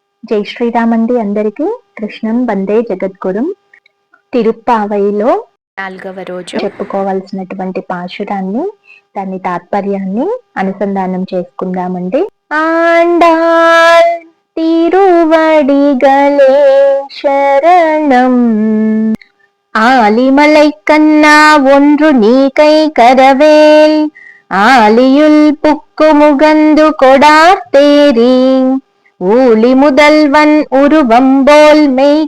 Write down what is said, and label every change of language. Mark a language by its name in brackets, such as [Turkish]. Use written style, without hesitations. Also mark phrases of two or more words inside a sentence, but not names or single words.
[Telugu] జై శ్రీరామ్ అండి అందరికీ. కృష్ణం వందే జగద్గురుం. తిరుప్పావైలో 4వ రోజు చెప్పుకోవాల్సినటువంటి పాశురాన్ని, దాని తాత్పర్యాన్ని అనుసంధానం చేసుకుందామండి. [Tamil] ஆண்டாள் திருவடிகளே சரணம், ஆலிமலை கண்ணா ஒன்று நீ கை கரவேல், ஆலியுள் புக்கு முகந்து கொடார்த்தேரி, ஊழி முதல்வன் உருவம்போல் மெய்